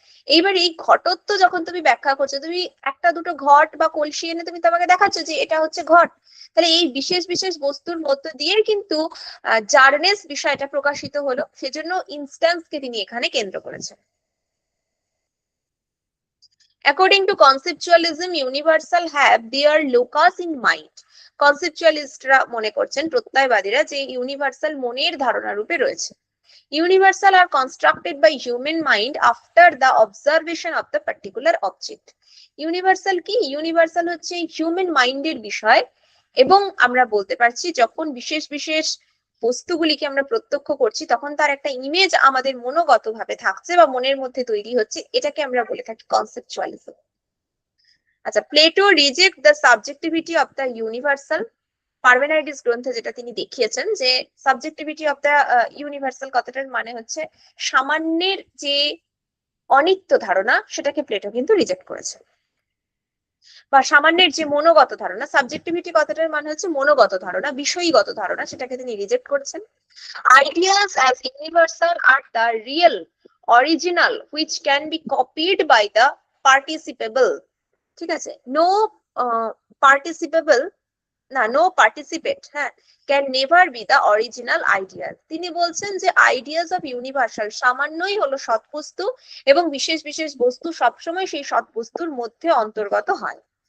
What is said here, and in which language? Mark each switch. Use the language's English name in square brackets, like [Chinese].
[Bangla] এইবার এই ঘটত্ব যখন তুমি ব্যাখ্যা করছো, তুমি একটা দুটো ঘট বা কলসি এনে তুমি তোমাকে দেখাচ্ছ যে এটা হচ্ছে ঘট, তাহলে এই বিশেষ বিশেষ বস্তুর মধ্য দিয়ে কিন্তু জারনেস বিষয়টা প্রকাশিত হলো, সেজন্য ইনস্ট্যান্সকে তিনি এখানে কেন্দ্র করেছেন। [English] According to conceptualism, universal have their locus in mind. [Bangla] কনসেপচুয়ালিস্টরা মনে করছেন, প্রত্যয়বাদীরা, যে ইউনিভার্সাল মনের ধারণা রূপে রয়েছে। [English] Universal are constructed by human mind after the observation of the particular object. [Bangla] Universal কি? ইউনিভার্সাল হচ্ছে হিউম্যান মাইন্ডের বিষয়, এবং আমরা বলতে পারছি যখন বিশেষ বিশেষ বস্তুগুলিকে আমরা প্রত্যক্ষ করছি তখন তার একটা ইমেজ আমাদের মনোগত ভাবে থাকছে বা মনের মধ্যে তৈরি হচ্ছে, এটাকে আমরা বলে থাকি কনসেপচুয়ালিজম। [English] আচ্ছা, Plato reject the subjectivity of the universal. [Bangla] পারমেনাইডিস গ্রন্থে যেটা তিনি দেখিয়েছেন যে [English] subjectivity of the universal [Bangla] কথাটার মানে হচ্ছে সামান্যের যে অনিত্য ধারণা, সেটাকে প্লেটো কিন্তু রিজেক্ট করেছে। বা সামান্যের যে মনোগত ধারণা, সাবজেক্টিভিটি কথাটার মানে হচ্ছে মনোগত ধারণা, বিষয়গত ধারণা, সেটাকে তিনি রিজেক্ট করছেন। [English] Ideas as universal are the real, original, which can be copied by the participable. [Bangla] ঠিক আছে, [English] No participable না, no participate, হ্যাঁ, can never be the original ideas. [Bangla] তিনি বলছেন যে [English] ideas of universal [Bangla] সামান্যই হলো সৎ বস্তু, এবং বিশেষ বিশেষ বস্তু সবসময় সেই সৎ বস্তুর মধ্যে অন্তর্গত হয়।